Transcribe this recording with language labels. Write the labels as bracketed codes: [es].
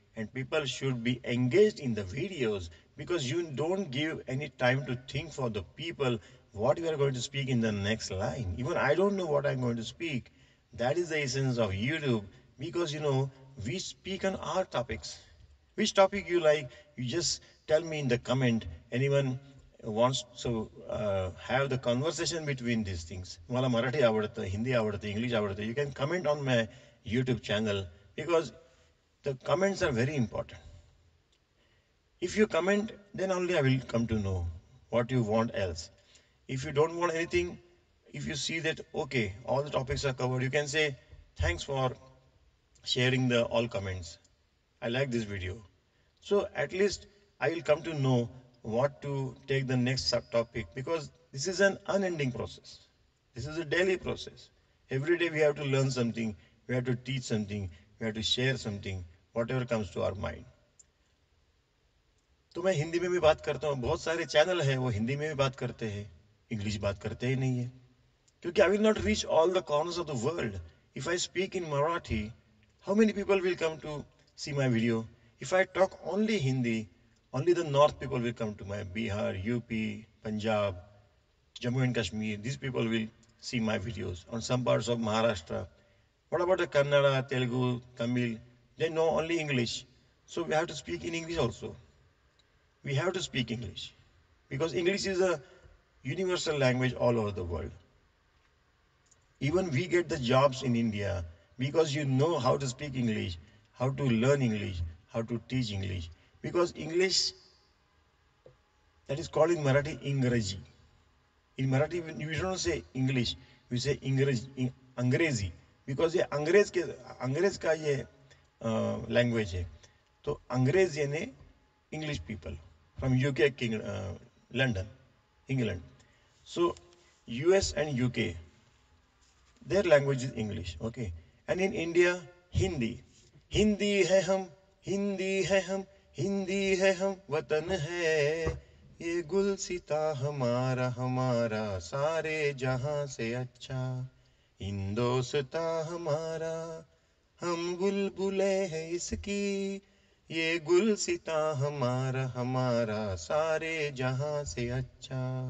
[en] And people should be engaged in the videos because you don't give any time to think for the people what you are going to speak in the next line. Even I don't know what I'm going to speak. That is the essence of YouTube because we speak on our topics. Which topic you like, you just tell me in the comment. Anyone wants to have the conversation between these things. [mr] मला मराठी आवडतं, हिंदी आवडतं, English आवडतं. [en] You can comment on my YouTube channel because the comments are very important. If you comment, then only I will come to know what you want else. If you don't want anything, if you see that, okay, all the topics are covered, you can say, thanks for sharing the all comments. I like this video. So at least I will come to know what to take the next subtopic because this is an unending process. This is a daily process. Every day we have to learn something, we have to teach something, we have to share something, whatever comes to our mind. [hi] तो मैं हिंदी में भी बात करता हूँ, बहुत सारे channel हैं वो हिंदी में भी बात करते हैं, इंग्लिश बात करते ही नहीं है क्योंकि [en] I will not reach all the corners of the world. If I speak in Marathi, how many people will come to see my video? If I talk only Hindi, only the north people will come to my Bihar, UP, Punjab, Jammu and Kashmir. These people will see my videos. On some parts of Maharashtra, what about the Kannada, Telugu, Tamil? They know only English. So we have to speak in English also. We have to speak English because English is a universal language all over the world. Even we get the jobs in India because you know how to speak English, how to learn English, how to teach English. Because English, that is called in Marathi Ingraji. In Marathi, we don't say English, we say Angrezi. [hi] Because ये अंग्रेज का ये language है. तो अंग्रेज यानी [en] English people from UK, London, England. So US and UK, their language is English, okay? And in India, Hindi. [hi] Hindi है हम, हिंदी है हम, हिंदी है हम, वतन है ये गुल सिता हमारा, हमारा सारे जहां से अच्छा हिंदोस्ता हमारा, हम बुलबुले हैं इसकी ये गुल सिता हमारा, हमारा सारे जहां से अच्छा.